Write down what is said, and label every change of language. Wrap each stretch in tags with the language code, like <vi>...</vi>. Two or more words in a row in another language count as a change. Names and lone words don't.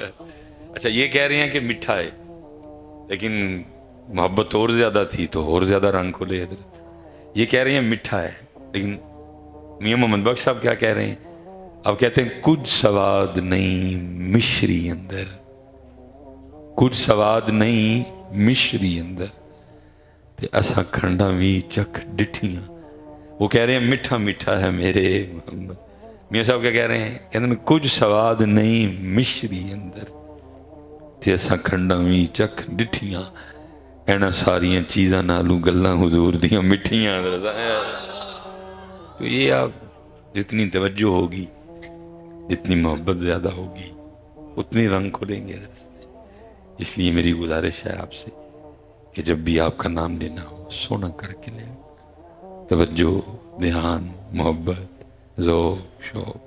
<ur>اچھا یہ کہہ رہے ہیں کہ میٹھا ہے، لیکن محبت اور زیادہ تھی تو اور زیادہ رنگ کھلے حضرت۔ یہ کہہ رہے ہیں میٹھا ہے، لیکن میاں محمد بخش صاحب کیا کہہ رہے ہیں؟ اب کہتے ہیں</ur> <pa>کچھ سواد نہیں مشری اندر، کچھ سواد نہیں مشری اندر تے اساں کھنڈا بھی چکھ ڈٹھیاں۔</pa> <ur>وہ کہہ رہے ہیں میٹھا میٹھا ہے میرے محمد۔ میاں صاحب کیا کہہ رہے ہیں؟ کہتے ہیں</ur> <pa>کچھ سواد نہیں مشری اندر تے اساں کھنڈا بھی چکھ ڈٹھیاں، اینا ساریاں چیزاں نالوں گلاں حضور دیاں مٹھیاں۔</pa> <ur>تو یہ آپ جتنی توجہ ہوگی، جتنی محبت زیادہ ہوگی، اتنی رنگ کھلیں گے۔ اس لیے میری گزارش ہے آپ سے کہ جب بھی آپ کا نام لینا ہو سونا کر کے لیں، توجہ، دھیان، محبت، ذوق، شوق۔</ur>